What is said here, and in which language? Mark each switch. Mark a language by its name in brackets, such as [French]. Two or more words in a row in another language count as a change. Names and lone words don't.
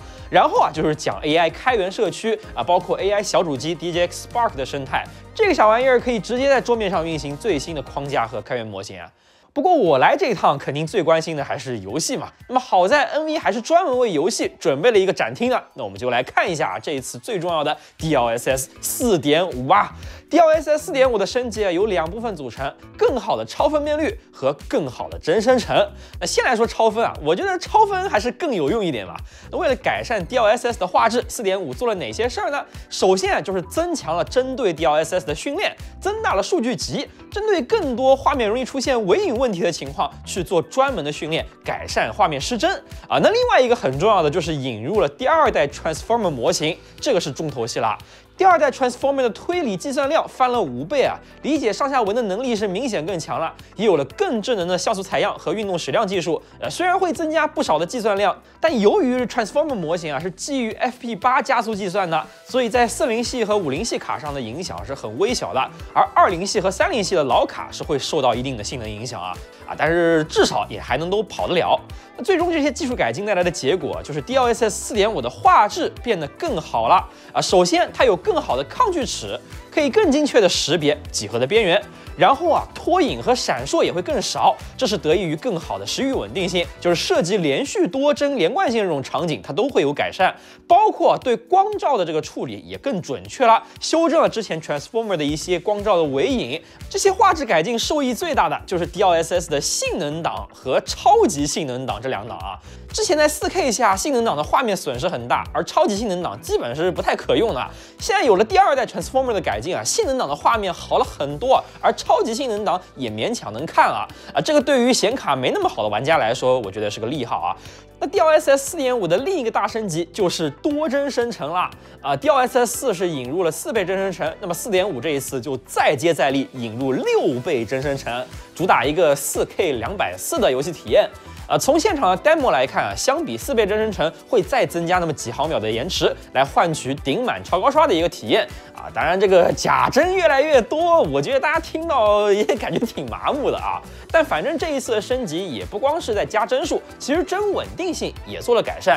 [Chinese] 然後啊，就是講 AI 開源社區啊，包括 AI 小主機 DJX Spark 的生態。這個小玩意兒可以直接在桌面上運行最新的框架和開源模型啊。不過我來這一趟肯定最關心的還是遊戲嘛。那麼好在 NV 還是專門為遊戲準備了一個展廳的，那我們就來看一下這一次最重要的 DLSS 4.5吧。DLSS 4.5的升級啊，由2部分組成：更好的超分辨率和更好的真生成。那先來說超分啊，我覺得超分還是更有用一點吧。那為了改善 DLSS 的畫質，4.5做了哪些事兒呢？首先啊，就是增強了針對 DLSS 的訓練，增大了數據集，針對更多畫面容易出現尾影問題的情況去做專門的訓練，改善畫面失真啊。那另外一個很重要的就是引入了第2代 Transformer 模型，這個是重頭戲啦。第2代 Transformer 的推理計算量翻了5倍啊，理解上下文的能力是明顯更強了，也有了更智能的像素採樣和運動矢量技術。雖然會增加不少的計算量，但由於 Transformer 模型啊是基於 FP8 加速計算的，所以在40系和50系卡上的影響是很微小的，而20系和30系的老卡是會受到一定的性能影響啊，但是至少也還能都跑得了。那最終這些技術改進帶來的結果就是 DLSS 4.5的畫質變得更好了啊。首先它有更好的抗锯齒，可以更精確的識別幾何的邊緣，然後啊拖影和閃爍也會更少，這是得益於更好的時域穩定性，就是涉及連續多幀連貫性這種場景它都會有改善，包括對光照的這個處理也更準確了，修正了之前 Transformer 的一些光照的尾影。這些畫質改進受益最大的就是 DLSS 的性能檔和超級性能檔這2檔啊。之前在 4K 下性能檔的畫面損失很大，而超級性能檔基本是不太可用的。現在有了第2代 Transformer 的改进啊，性能檔的畫面好了很多，而超級性能檔也勉強能看了啊。这個對於顯卡沒那麼好的玩家來說，我覺得是個利好啊。那 DLSS 4.5的另一個大升級就是多幀生成了啊。DLSS 4是引入了4倍真生成，那麼 4.5這一次就再接再厲，引入6倍真生成，主打一個 4K 240 的遊戲體驗。從現場的 demo 來看啊，相比4倍真生成會再增加那麼幾毫秒的延遲，來換取頂滿超高刷的一個體驗啊。當然，這個假幀越來越多，我覺得大家聽到也感覺挺麻木的啊。但反正這一次的升級也不光是在加幀數，其實幀穩定性也做了改善。